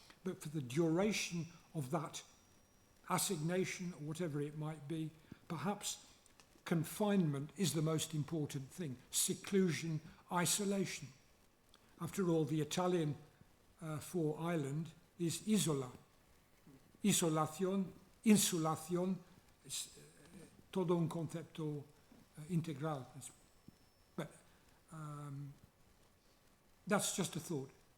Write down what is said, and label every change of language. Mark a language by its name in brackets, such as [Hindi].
[English] But for the duration of that assignation or whatever it might be, perhaps confinement is the most important thing. Seclusion, isolation. After all, the Italian for island is isola. [Spanish] Isolación, insulación, es todo un concepto integral. [English] But that's just a thought.